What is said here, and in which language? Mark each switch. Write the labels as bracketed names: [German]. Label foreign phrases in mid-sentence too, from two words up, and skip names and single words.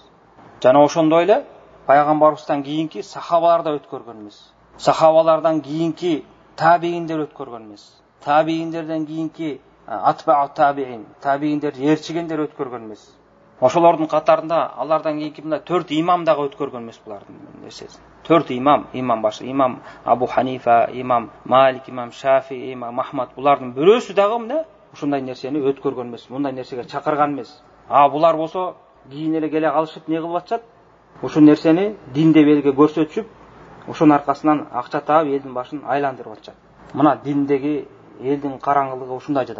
[Kyrgyz] Жана ошондой эле пайгамбарыбыздан кийинки сахабалар да өткөргөн эмес. Сахабалардан кийинки табииндер өткөргөн эмес. Табииндерден кийинки атбау табиин, табииндерди ээрчигендер өткөргөн эмес. Ошолордун катарында алардан кийинки мына 4 имам дагы өткөргөн эмес булардын нерсесин. 4 имам башы, имам Абу Ханифа, имам Малик, имам Шафи, имам Ахмад, булардын бирөөсү дагы ушундай нерсени өткөргөн эмес, мындай нерсеге чакырган эмес. Булар болсо кийин эле келе калышып не кылып атышат? Ушул нерсени динде белге көрсөтүшүп, ушунун аркасынан акча таап элдин башын айландырып атышат. Мына диндеги элдин караңгылыгы ушундай жатат.